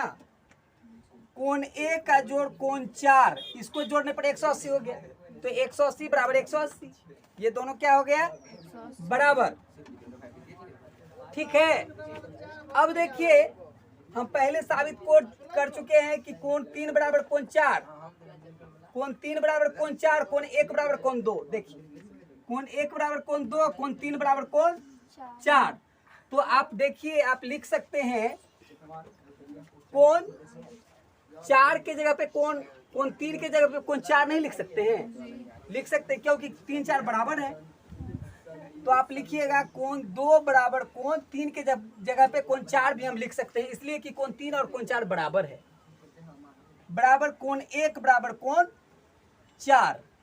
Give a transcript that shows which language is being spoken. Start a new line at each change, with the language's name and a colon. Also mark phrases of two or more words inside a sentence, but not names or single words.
Hindi: कोण 1 का जोड़ कोण 4 इसको जोड़ने पर 180 हो गया। तो 180 बराबर 180, ये दोनों क्या हो गया बराबर, ठीक है। अब देखिए हम पहले साबित कर चुके हैं कि कोण 3 बराबर कोण 4, कोण 3 बराबर कोण 4, कोण 1 बराबर कोण 2। देखिए कोण 1 बराबर कोण 2, कोण 3 बराबर कोण 4। तो आप देखिए आप लिख सकते हैं कोण 4 के जगह पे कोण 3 के जगह पे कोण 4 नहीं लिख सकते हैं, लिख सकते हैं क्योंकि 3 4 बराबर है। तो आप लिखिएगा कोण 2 बराबर कोण 3 के जगह पे कोण 4 भी हम लिख सकते हैं, इसलिए कि कोण 3 और कोण 4 बराबर है, बराबर कोण 1 बराबर कोण 4।